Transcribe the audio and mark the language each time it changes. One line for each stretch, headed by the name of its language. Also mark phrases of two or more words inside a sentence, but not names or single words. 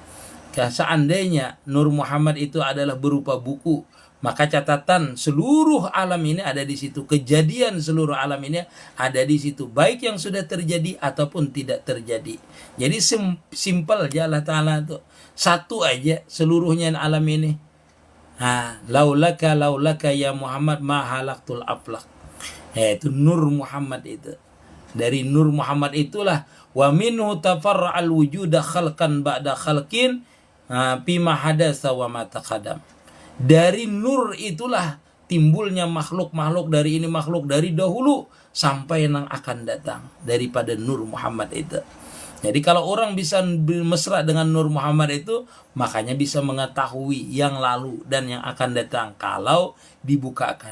Indonesian: Seandainya Nur Muhammad itu adalah berupa buku, maka catatan seluruh alam ini ada di situ. Kejadian seluruh alam ini ada di situ. Baik yang sudah terjadi ataupun tidak terjadi. Jadi simpel aja Allah Ta'ala itu. Satu aja seluruhnya alam ini.
Arabic: لولاك يا محمد ما خلقت الأفلاك.
Indonesian: Itu Nur Muhammad itu. Dari Nur Muhammad itulah
Arabic: ومنه تفرع الوجود خلقا بعد خلق بما حدث وما تقدم.
Indonesian: Dari nur itulah timbulnya makhluk-makhluk, dari ini makhluk dari dahulu sampai yang akan datang daripada Nur Muhammad itu. Jadi kalau orang bisa mesra dengan Nur Muhammad itu, makanya bisa mengetahui yang lalu dan yang akan datang kalau dibukakan.